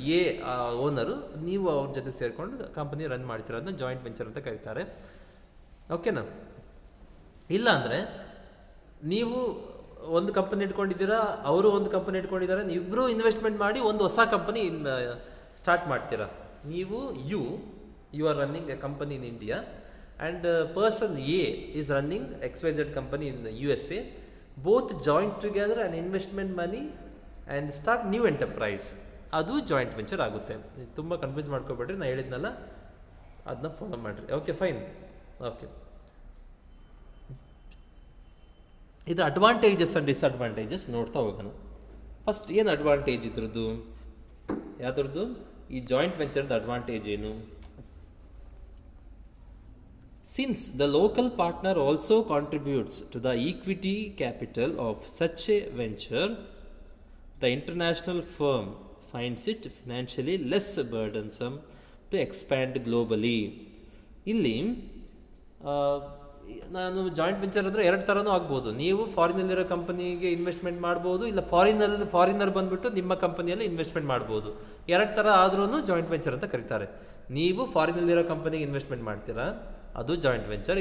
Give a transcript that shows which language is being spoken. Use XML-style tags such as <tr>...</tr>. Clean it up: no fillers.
<kn>A owner, ನೀವು ಅವ್ರ ಜೊತೆ ಸೇರಿಕೊಂಡು ಕಂಪನಿ ರನ್ ಮಾಡ್ತೀರಾ. ಅದನ್ನ ಜಾಯಿಂಟ್ ವೆಂಚರ್ ಅಂತ ಕರೀತಾರೆ. ಓಕೆನಾ? ಇಲ್ಲ ಅಂದರೆ ನೀವು ಒಂದು ಕಂಪನಿ ಇಟ್ಕೊಂಡಿದ್ದೀರಾ, ಅವರು ಒಂದು ಕಂಪನಿ ಇಟ್ಕೊಂಡಿದ್ದಾರೆ, ನೀವಿಬ್ಬರು ಇನ್ವೆಸ್ಟ್ಮೆಂಟ್ ಮಾಡಿ ಒಂದು ಹೊಸ ಕಂಪನಿ ಸ್ಟಾರ್ಟ್ ಮಾಡ್ತೀರಾ.</kn> <en>ನೀವು you are running a company in India and person A is running XYZ company in the USA. Both join together and investment money and start new enterprise.</en> <kn>ಅದು joint venture ಆಗುತ್ತೆ. ತುಂಬ confuse ಮಾಡ್ಕೊಬೇಡ್ರಿ, ನಾನು ಹೇಳಿದ್ನಲ್ಲ ಅದನ್ನ follow ಮಾಡಿರಿ. Okay fine. Okay, ಇದು advantages and disadvantages ನೋಡ್ತಾ ಹೋಗೋಣ. ಫಸ್ಟ್ ಏನು ಅಡ್ವಾಂಟೇಜ್ ಇದ್ರದ್ದು, ಯಾವ್ದ್ರದ್ದು, ಈ ಜಾಯಿಂಟ್ ವೆಂಚರ್ದು ಅಡ್ವಾಂಟೇಜ್ ಏನು?</kn> <en>Since the local partner also contributes to the equity capital of such a venture, the international firm finds it financially less burdensome to expand globally.</en> <kn>ಇಲ್ಲಿ ಆ, ನಾನು joint venture ಅಂದರೆ ಎರಡು ಥರನೂ ಆಗ್ಬೋದು. ನೀವು ಫಾರಿನಲ್ಲಿರೋ ಕಂಪನಿಗೆ ಇನ್ವೆಸ್ಟ್ಮೆಂಟ್ ಮಾಡ್ಬೋದು, ಇಲ್ಲ ಫಾರಿನರ್ ಬಂದುಬಿಟ್ಟು ನಿಮ್ಮ ಕಂಪನಿಯಲ್ಲಿ ಇನ್ವೆಸ್ಟ್ಮೆಂಟ್ ಮಾಡ್ಬೋದು. ಎರಡು ಥರ ಆದ್ರೂ ಜಾಯಿಂಟ್ ವೆಂಚರ್ ಅಂತ ಕರೀತಾರೆ. ನೀವು ಫಾರಿನಲ್ಲಿರೋ ಕಂಪನಿಗೆ ಇನ್ವೆಸ್ಟ್ಮೆಂಟ್ ಮಾಡ್ತೀರಾ, ಅದು ಜಾಯಿಂಟ್ ವೆಂಚರ್.</kn>